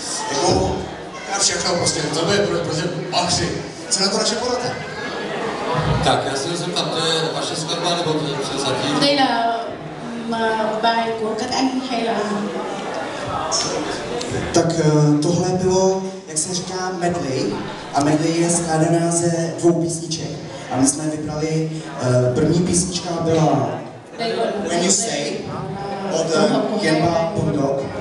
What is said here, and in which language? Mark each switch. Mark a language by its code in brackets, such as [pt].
[cs] Jako, já všechno prostě, to je prostě bakři. Co na to naše porota? Tak, já se zeptám, to je vaše skladba, nebo to je převzatí? [vi] Đây là bài của các anh hay là... [cs] Tak tohle bylo, jak se říká, medley. A medley je skládaná ze 2 písniček. A my jsme vybrali, první písnička byla When You Say od Genba Bulldog.